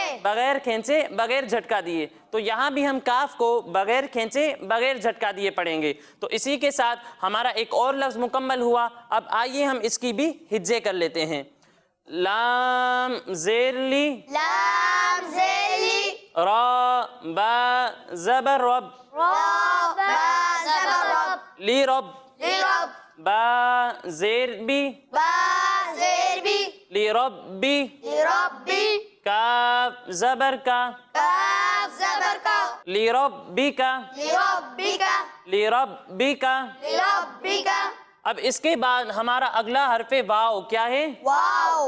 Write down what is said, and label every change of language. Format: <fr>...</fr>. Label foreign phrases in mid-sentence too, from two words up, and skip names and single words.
<ur>بغیر کھینچے بغیر جھٹکا دیے. تو یہاں بھی ہم کاف کو بغیر کھینچے بغیر جھٹکا دیے پڑھیں گے. تو اسی کے ساتھ ہمارا ایک اور لفظ مکمل ہوا. اب آئیے ہم اس کی بھی ہجے کر لیتے ہیں. لام زیر لی لام زیلی را با زبر رب را با زبر رب لی رب لرب با زیر بی با زیر بی لی رب بی لربی کاف زبر کا کاف زبر کا لی رب بی کا لربی کا لی رب بی کا. لربی کا. اب اس کے بعد ہمارا اگلا حرف واو کیا ہے؟ واو</ur>